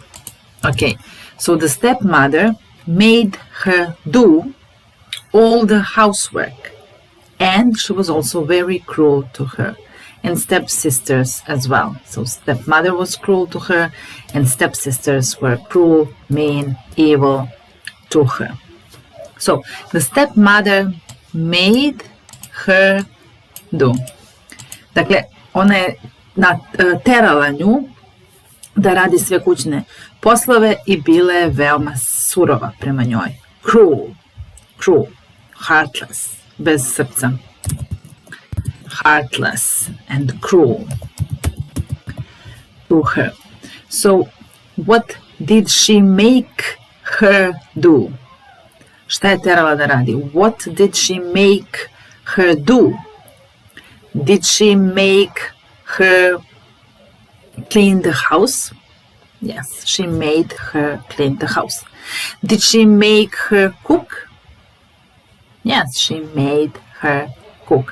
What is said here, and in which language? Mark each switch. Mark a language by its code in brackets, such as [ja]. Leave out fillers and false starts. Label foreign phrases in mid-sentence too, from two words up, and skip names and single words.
[en] Okay, so the stepmother made her do all the housework, and she was also very cruel to her, and stepsisters as well. So stepmother was cruel to her, and stepsisters were cruel, mean, evil to her. So the stepmother made her do. [sr] Dakle, ona je terala nju da radi sve kućne poslove i bila je veoma surova prema njoj. [en] Cruel, heartless, [sr] bez srca. [en] Heartless and cruel to her. So, what did she make her do? [sr] Šta je terala da radi? [en] What did she make her do? Did she make her clean the house? Yes, she made her clean the house. Did she make her cook? Yes, she made her cook.